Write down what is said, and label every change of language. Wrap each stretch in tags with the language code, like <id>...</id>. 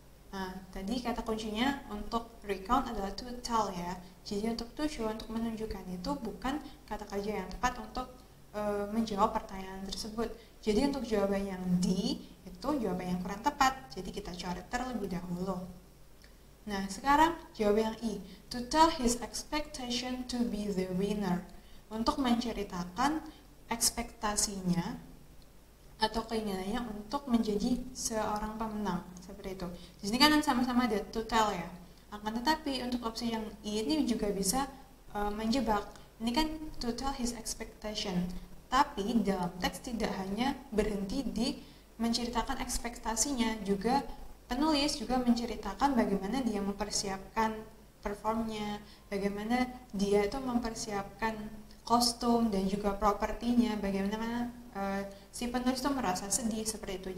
<id>Nah, tadi kata kuncinya untuk recount adalah</id> <en>to tell</en> <id>ya. Jadi untuk</id> <en>to show,</en> <id>untuk menunjukkan itu bukan kata kerja yang tepat untuk menjawab pertanyaan tersebut. Jadi untuk jawaban yang D itu jawaban yang kurang tepat. Jadi kita coret terlebih dahulu. Nah, sekarang jawaban yang I.</id> <en>To tell his expectation to be the winner.</en> <id>Untuk menceritakan ekspektasinya atau keinginannya untuk menjadi seorang pemenang. Seperti itu. Di sini kan sama-sama ada</id> <en>to tell</en> <id>ya. Akan tetapi untuk opsi yang I ini juga bisa menjebak. Ini kan</id> <en>to tell his expectation.</en> <id>Tapi dalam teks tidak hanya berhenti di menceritakan ekspektasinya, juga penulis juga menceritakan bagaimana dia mempersiapkan performnya, bagaimana dia itu mempersiapkan kostum dan juga propertinya, bagaimana si penulis itu merasa sedih seperti itu.</id>